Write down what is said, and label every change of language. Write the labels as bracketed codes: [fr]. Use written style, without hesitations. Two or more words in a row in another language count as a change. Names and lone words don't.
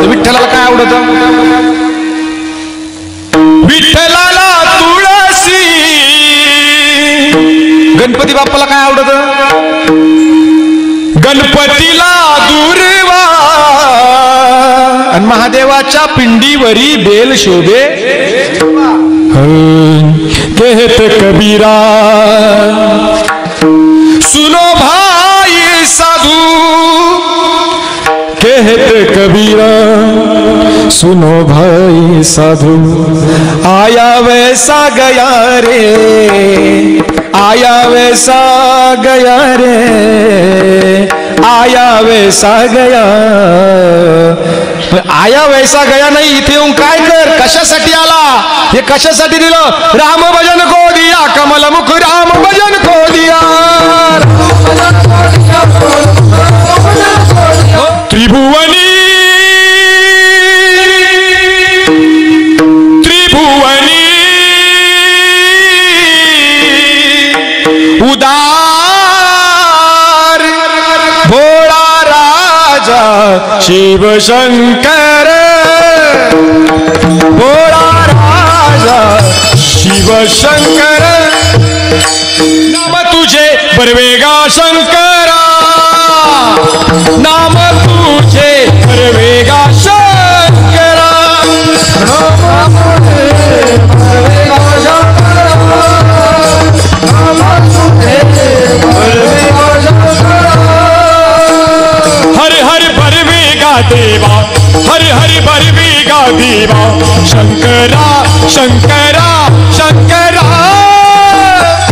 [mr] विठ्ठलाला काय आवडतं? विठ्ठलाला तुळशी. गणपती बाप्पाला काय आवडतं? गणपतीला दुर्वा. आणि महादेवाच्या पिंडीवरी बेल शोभे. [hi] कहत कबीरा सुनो भाई साधू, कहत कबीरा सुनो भाई साधु, आया वैसा गया रे, आया वैसा गया रे, आया वैसा गया. आया वैसा गया [mr] नाही. इथे येऊन काय कर? कशासाठी आला? हे कशासाठी दिलं? [hi] राम भजन को दिया कमल मुख, राम भजन को दिया. [mr] त्रिभुवनी त्रिभुवनी उदार भोळा राजा शिव शंकर, भोळा राजा शिव शंकर. नाम तुझे बरवेगा शंकरा, नाम तुझे बरवेगा शंकरा. हर हर बरवेगा देवा, हर हर बरवेगा देवा, शंकरा शंकरा शंकरा.